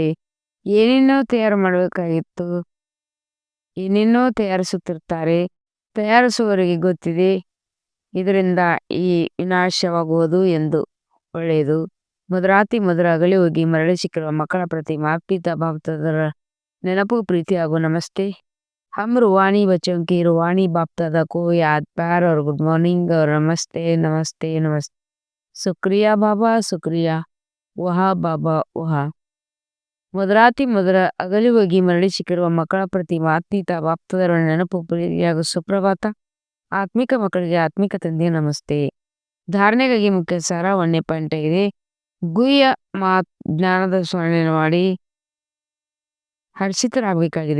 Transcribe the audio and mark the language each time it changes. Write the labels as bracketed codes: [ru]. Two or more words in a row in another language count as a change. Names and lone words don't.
[kn] ಏನೇನೋ ತಯಾರು ಮಾಡಬೇಕಾಗಿತ್ತು, ಏನೇನೋ ತಯಾರಿಸುತ್ತಿರ್ತಾರೆ. ತಯಾರಿಸುವವರಿಗೆ ಗೊತ್ತಿದೆ ಇದರಿಂದ ಈ ವಿನಾಶವಾಗುವುದು ಎಂದು. ಒಳ್ಳೆಯದು. ಮಧುರಾತಿ ಮಧುರ ಅಗಲಿ ಹೋಗಿ ಮರಳಿ ಸಿಕ್ಕಿರುವ ಮಕ್ಕಳ ಪ್ರತಿ ಮಾತ್ಪಿತ ಬಾಪ್ತಾದರ ನೆನಪು, ಪ್ರೀತಿ ಹಾಗೂ ನಮಸ್ತೆ. [hi] हम रूहानी बच्चों की रूहानी बाप दादा को याद, प्यार और [en] good morning [hi] और नमस्ते नमस्ते नमस्ते. शुक्रिया बाबा, शुक्रिया. वाह बाबा वाह. [kn] ಮಧುರಾತಿ ಮಧುರ ಅಗಲಿ ಹೋಗಿ ಮರಳಿ ಸಿಕ್ಕಿರುವ ಮಕ್ಕಳ ಪ್ರತಿ ಆತ್ಮೀತ ಬಾಪ್ತದರ ನೆನಪು, ಪ್ರೀತಿ ಹಾಗೂ ಸುಪ್ರಭಾತ. ಆತ್ಮಿಕ ಮಕ್ಕಳಿಗೆ ಆತ್ಮಿಕ ತಂದೆಯ ನಮಸ್ತೆ. ಧಾರಣೆಗಾಗಿ ಮುಖ್ಯ ಸಾರ 1ನೇ ಪಾಯಿಂಟ್ ಆಗಿದೆ. ಗುಹ್ಯ ಜ್ಞಾನದ ಸ್ಮರಣೆ ಮಾಡಿ ಹರ್ಷಿತರಾಗಬೇಕಾಗಿದೆ.